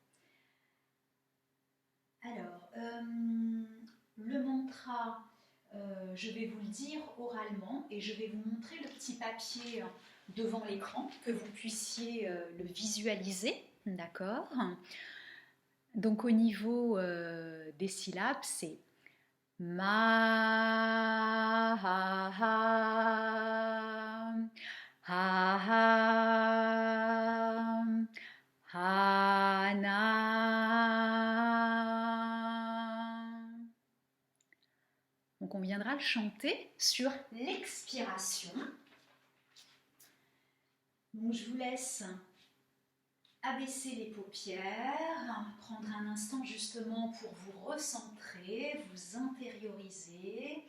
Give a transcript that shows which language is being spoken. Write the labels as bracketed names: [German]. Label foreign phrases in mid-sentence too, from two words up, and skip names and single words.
[French] Alors, le mantra, je vais vous le dire oralement et je vais vous montrer le petit papier devant l'écran, que vous puissiez le visualiser, d'accord? Donc au niveau des syllabes, c'est Ma ha ha ha ha ha na. Donc on viendra le chanter sur l'expiration. Donc je vous laisse abaisser les paupières, prendre un instant justement pour vous recentrer, vous intérioriser.